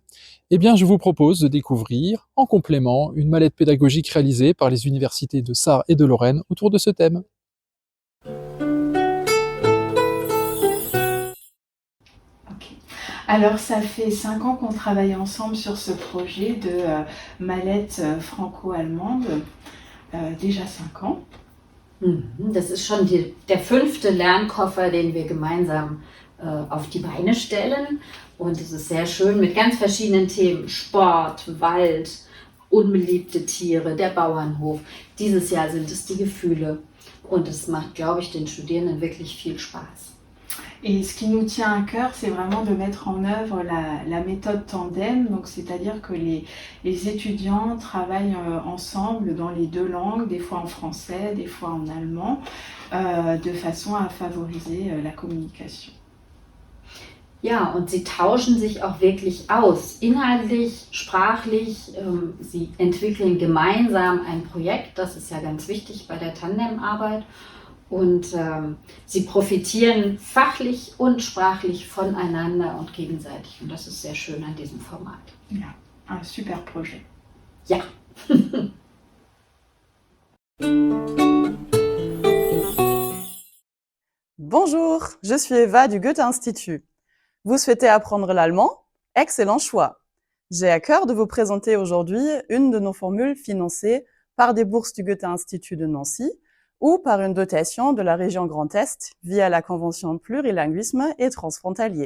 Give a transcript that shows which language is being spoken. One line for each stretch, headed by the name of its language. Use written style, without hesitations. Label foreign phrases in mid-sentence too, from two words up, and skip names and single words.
French: Eh bien, je vous propose de découvrir, en complément, une mallette pédagogique réalisée par les universités de Sarre et de Lorraine autour de ce thème. Alors, ça fait 5 ans qu'on travaille ensemble sur ce projet de mallette franco-allemande. Déjà 5 ans.
German: Das ist schon der 5. Lernkoffer, den wir gemeinsam auf die Beine stellen. Und es ist sehr schön mit ganz verschiedenen Themen. Sport, Wald, unbeliebte Tiere, der Bauernhof. Dieses Jahr sind es die Gefühle. Und es macht, glaube ich, den Studierenden wirklich viel Spaß.
French: Et ce qui nous tient à cœur, c'est vraiment de mettre en œuvre la méthode tandem, donc c'est-à-dire que les étudiants travaillent ensemble dans les 2 langues, des fois en français, des fois en allemand, de façon à favoriser la communication.
German: Ja, und sie tauschen sich auch wirklich aus, inhaltlich, sprachlich. Sie entwickeln gemeinsam ein Projekt, das ist ja ganz wichtig bei der Tandemarbeit. Und sie profitieren fachlich und sprachlich voneinander und gegenseitig. Und das ist sehr schön an diesem Format. Ja,
French: un super projet. Ja. Bonjour, je suis Eva du Goethe-Institut. Vous souhaitez apprendre l'allemand? Excellent choix. J'ai à cœur de vous présenter aujourd'hui une de nos formules financées par des bourses du Goethe-Institut de Nancy ou par une dotation de la région Grand Est via la Convention plurilinguisme et transfrontalier.